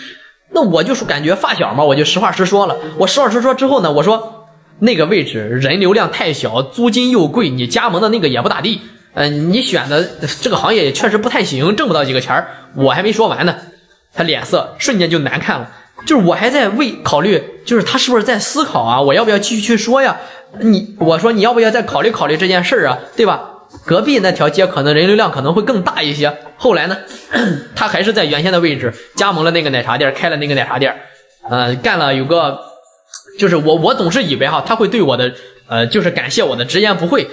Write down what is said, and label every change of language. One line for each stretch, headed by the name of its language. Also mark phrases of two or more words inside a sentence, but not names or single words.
Chinese: 那我就是感覺發小嘛，我就實話實說了。我實話實說之後呢，我說那個位置人流量太小，租金又貴，你加盟的那個也不大地，你選的這個行業也確實不太行，掙不到幾個錢。我還沒說完呢，他臉色瞬間就難看了。就是我還在考慮，就是他是不是在思考啊？我要不要繼續去說呀？我說你要不要再考慮考慮這件事啊？對吧？隔壁那條街可能人流量可能會更大一些。後來呢，他還是在原先的位置加盟了那個奶茶店，開了那個奶茶店，幹了有個，就是我總是以為他會對我的就是感謝我的直言不諱。